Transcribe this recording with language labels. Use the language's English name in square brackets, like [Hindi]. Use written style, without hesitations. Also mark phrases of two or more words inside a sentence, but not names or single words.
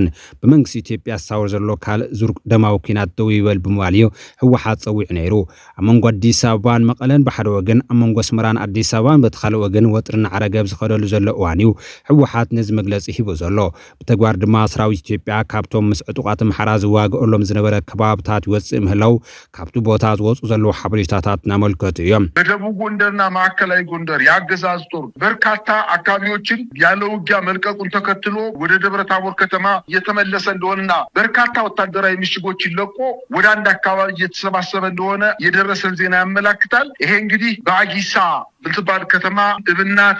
[Tigrinya] ብመንግስቲ ኢትዮጵያ ዝሳወር ዘሎ ካልእ ዙር ደማዊ ኩናት ደው ይበል ብምባል እዩ ህወሓት ፀዊዑ ነይሩ። ኣብ መንጎ ኣዲስ ኣበባን መቐለን ብሓደ ወገን ኣብ መንጎ ኣስመራን ኣዲስ ኣበባን በቲ ካልእ ወገን ወጥርን ዓረገብ ዝኸደሉ ዘሎ እዋን እዩ ህወሓት ነዚ መግለፂ ሂቡ ዘሎ። ብተግባር ድማ ሰራዊት ኢትዮጵያ ካብቶም ምስ ዕጡቃት ኣምሓራ ዝዋግአሎም ዝነበረ ከባብታት ይወፅእ ምህላው ካብቲ ቦታ ዝወፁ ዘለዉ ሓበሬታታት ናመልከቱ እዮም። [Amharic] በደቡብ ጎንደርና ማዕከላዊ ጎንደር የአገዛዝ ጦር በርካታ አካባቢዎችን ያለ ውጊያ መልቀቁን ተከትሎ ወደ ደብረ ታቦር ከተማ እየተመለሰ እንደሆነና በርካታ ወታደራዊ ምሽጎችን ለቆ ወደ አንድ አካባቢ እየተሰባሰበ እንደሆነ የደረሰን ዜና ያመላክታል። ይሄ እንግዲህ በአጊሳ ብትባል ከተማ፣ እብናት፣